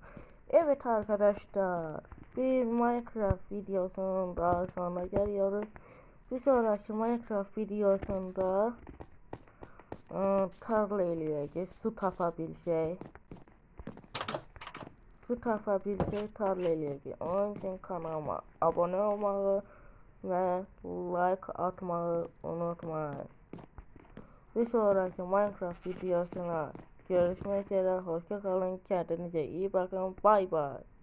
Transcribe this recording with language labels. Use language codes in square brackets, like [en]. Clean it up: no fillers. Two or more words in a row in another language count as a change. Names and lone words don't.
[tr] Evet arkadaşlar, bir Minecraft videosunun daha sonuna geliyoruz. [az] Bir sonraki Minecraft videosunda tarla eləyəcək, su tapa bilsək. Su tapa bilsək tarla eləyəcək. [tr] Onun üçün kanalıma abone olmağı ve like atmayı unutmayın. Bir sonraki Minecraft videosuna görüşmek üzere. Hoşça kalın. Kendinize iyi bakın. Bay bay.